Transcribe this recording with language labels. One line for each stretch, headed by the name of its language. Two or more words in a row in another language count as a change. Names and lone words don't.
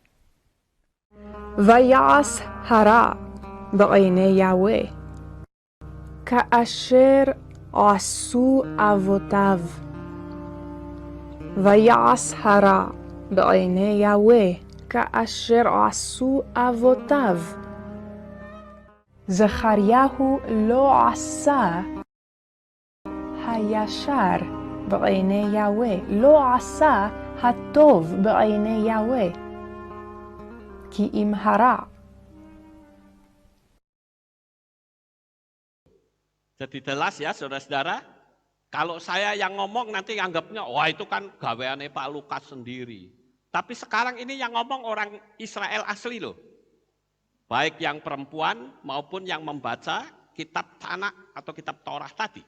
Hebrew: ויעש הרע בעיני יהוה, כאשר עשו אבותיו, ויעש הרע בעיני יהוה כאשר עשו אבותיו. זכריהו לא עשה הישר בעיני יהוה, לא עשה הטוב בעיני יהוה, כי אם הרע.
Indonesian: Jadi jelas ya saudara-saudara, kalau saya yang ngomong nanti anggapnya, wah itu kan gaweane Pak Lukas sendiri. Tapi sekarang ini yang ngomong orang Israel asli loh. Baik yang perempuan maupun yang membaca kitab Tanakh atau kitab Torah tadi.